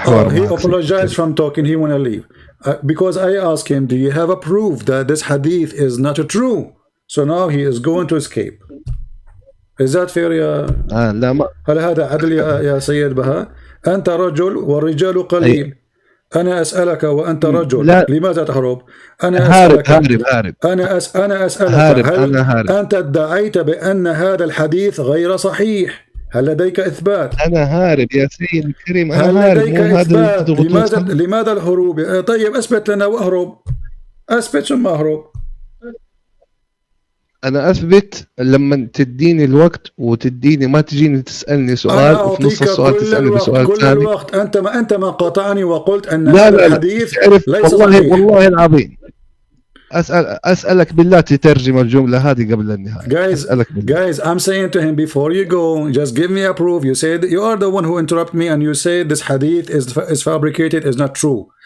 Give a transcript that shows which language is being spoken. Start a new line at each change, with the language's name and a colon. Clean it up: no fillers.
English: He apologized from talking. He want to leave. Because I asked him, do you have a proof that this hadith is not true? So now he is going to escape. Is that fair يا
Arabic: لا ما. هل هذا عدل يا سيد بهاء؟ أنت رجل والرجال قليل. أنا أسألك وأنت رجل. لا. لماذا تهرب؟ أنا أسألك. أنا أسألك هل أنت ادعيت بأن هذا الحديث غير صحيح؟ هل لديك إثبات؟ أنا هارب يا سيدي الكريم. هل لديك إثبات؟ لماذا الهروب؟ طيب أثبت لنا وأهرب. أثبت ثم أهرب. أنا أثبت لما تديني الوقت وتديني، ما تجيني تسألني سؤال وفي نص السؤال تسألني بسؤال ثاني. كل الوقت أنت ما قاطعني وقلت أن هذا الحديث ليس صحيح. والله العظيم أسألك بالله تترجم الجملة هذه قبل النهاية.
English: Guys, I'm saying to him, before you go, just give me a proof. You said you are the one who interrupted me, and you said this hadith is fabricated, is not true.